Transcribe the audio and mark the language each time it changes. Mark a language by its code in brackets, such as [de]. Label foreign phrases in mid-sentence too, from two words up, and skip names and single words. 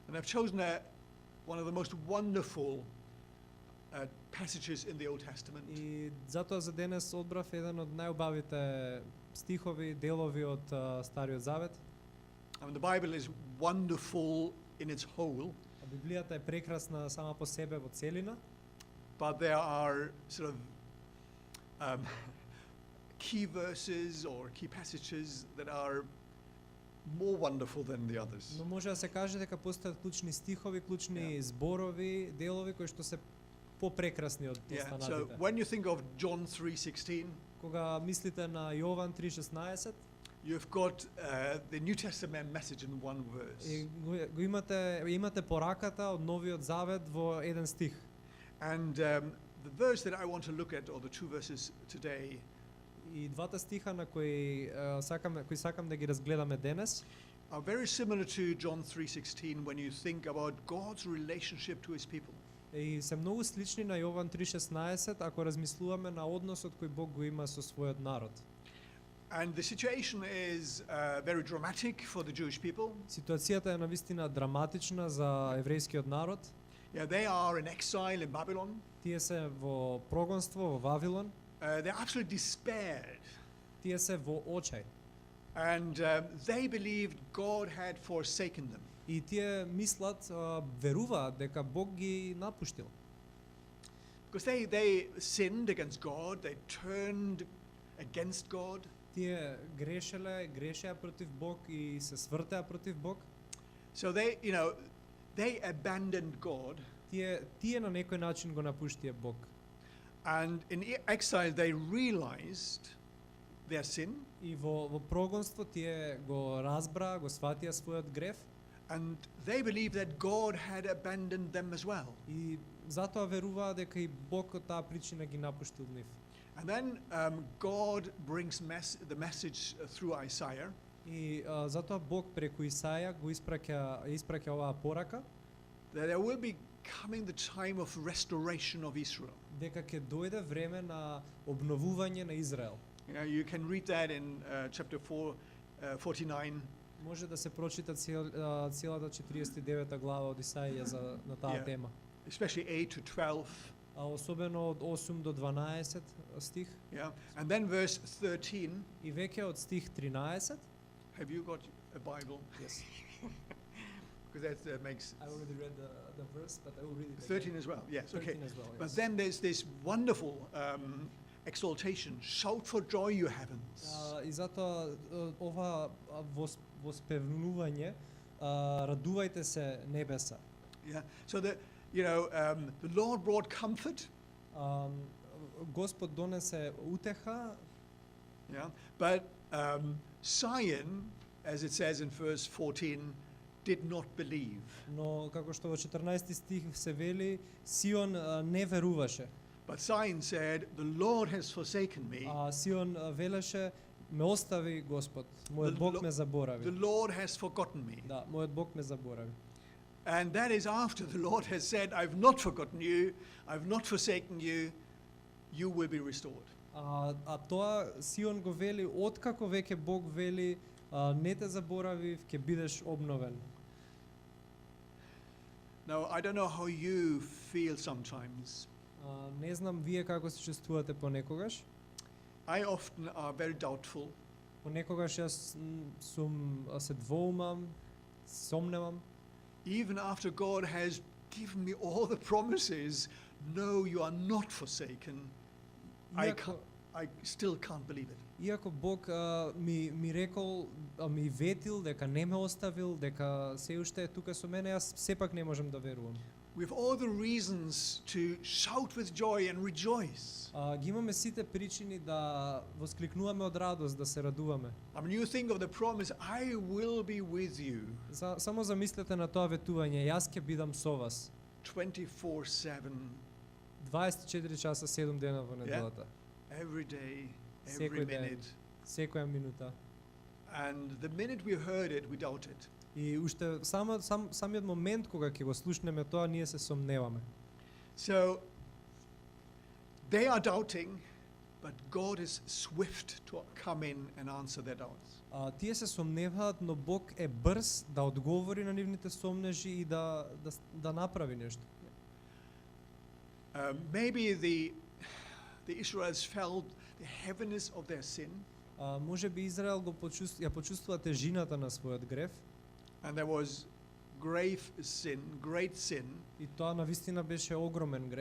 [en] And I've chosen one of the most wonderful passages in the Old Testament. [mk] И затоа за денес одбрав еден од најубавите стихови, делови од Стариот Завет. [en] I mean, the Bible is wonderful in its whole, [mk] А Библијата е прекрасна сама по себе во целина, [en] but there are sort of key verses or key passages that are more wonderful than the others. [mk] но може да се каже дека постојат клучни стихови, клучни зборови, делови кои што се попрекрасни од [en] So [mk] останатите. [en] when you think of John 3:16, [mk] Кога мислите на Јован 3:16, [en] you've got the New Testament message in one verse. [mk] и го имате пораката од Новиот Завет во еден стих. [en] And the verse that I want to look at, or the two verses today, [mk] И двата стиха на кои сакам да ги разгледаме денес, [en] are very similar to John 3:16 when you think about God's relationship to his people. [mk] и се многу слични на Јован 3:16 ако размислуваме на односот кој Бог го има со својот народ. [en] And the situation is very dramatic for the Jewish people. [mk] Ситуацијата е навистина драматична за еврејскиот народ. [en] Yeah, they are in exile in Babylon. [mk] Тие се во прогонство во Вавилон. [en] They're absolutely despaired. [mk] Тие се во очај. [en] And they believed God had forsaken them. [mk] И тие мислат, веруваат дека Бог ги напуштил. [en] Because they sinned against God, they turned against God. [mk] Тие грешеа против Бог и се свртеа против Бог. [en] So they abandoned God. [mk] Тие на некој начин го напуштија Бог. [en] And in exile they realized their sin. [mk] И во прогонство тие го разбраа, го сватија својот грев. [en] And they believed that God had abandoned them as well. [mk] И затоа веруваа дека и Бог од таа причина ги напуштил нив. [en] And then God brings the message through Isaiah. [mk] И затоа Бог преку Исаја го испраќа оваа порака [en] That there will be coming the time of restoration of Israel. [mk] дека ќе дојде време на обновување на Израел. [en] You can read that in chapter 49. [mk] Може да се прочита целата 49 глава од Исаија на таа [en] Yeah. [mk] тема. [en] Especially 8 to 12. [mk] А особено од 8 до 12 стих. [en] Yeah. And then verse 13. [mk] И веќе од стих 13. [en] Have you got a Bible? Yes. Because that makes I already read the verse, but I will read it 13 again. as well. Yes, 13 okay. as well, But yes. then there's this wonderful exaltation. Shout for joy, you heavens. [mk] И затоа ова воспевнување, радувајте се небеса. [en] Yeah. So the Lord brought comfort. [mk] Господ донесе утеха. [en] Yeah. But Zion, as it says in verse 14, did not believe. [mk] Но како што во 14 стих се вели, Сион не веруваше. [en] But Zion said, the Lord has forsaken me. [mk] Сион велеше, ме остави Господ, мојот Бог ме [en] The [mk] заборави. [en] Lord has forgotten me. [mk] Да, мојот Бог ме заборави. [en] And that is after the Lord has said, I've not forgotten you, I've not forsaken you, you will be restored. [mk] Тоа Сион го вели откако веќе Бог вели не те заборавив, ќе бидеш обновен. [en] Now, I don't know how you feel sometimes. [mk] Не знам вие како се чувствувате понекогаш. [en] I often are very doubtful. [mk] Понекогаш јас се двоумам, сомневам. [en] Even after God has given me all the promises, no, you are not forsaken, I still can't believe it. [mk] Иако Бог ми рекол, ми ветил дека не ме оставил, дека се уште е тука со мене, јас сепак не можам да верувам. [en] We have all the reasons to shout with joy and rejoice. [mk] Ги имаме сите причини да воскликнуваме од радост, да се радуваме. [en] I mean, you think of the promise, I will be with you [mk] Само замислете на тоа ветување, јас ќе бидам со вас [en] 24/7, [mk] 24 часа 7 дена во неделата. [en] every day, every [mk] Секој ден, [en] minute. [mk] секоја минута. [en] And the minute we heard it, we doubted. [mk] И уште самиот момент кога ќе го слушнеме тоа, ние се сомневаме. [en] So they are doubting, but God is swift to come in and answer their doubts. [mk] Тие се сомневаат, но Бог е брз да одговори на нивните сомнежи и да направи нешто. [en] Maybe the Israelites felt the heaviness of their sin, [mk] Може би Израел ја почувствува тежината на својот грев [en] and there was great sin. [mk] и тоа навистина беше огромен грев.